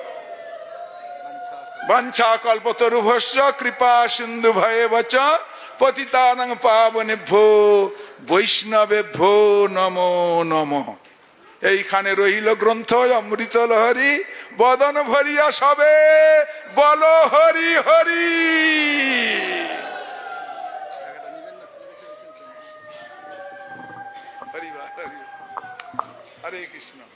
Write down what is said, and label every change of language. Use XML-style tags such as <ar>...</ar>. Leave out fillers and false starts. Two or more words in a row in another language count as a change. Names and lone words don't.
<sa>বাঞ্ছা কল্পতরুভস্য কৃপা সিন্ধু ভয়েবচ পতিতানাং পাবনেভ্যো বৈষ্ণবেভ্যো নমো নমঃ।</sa> <bn>এইখানে রইল গ্রন্থ অমৃত লহরী, বদন ভরিয়া সবে বল হরি হরি। हरे कृष्ण।</bn>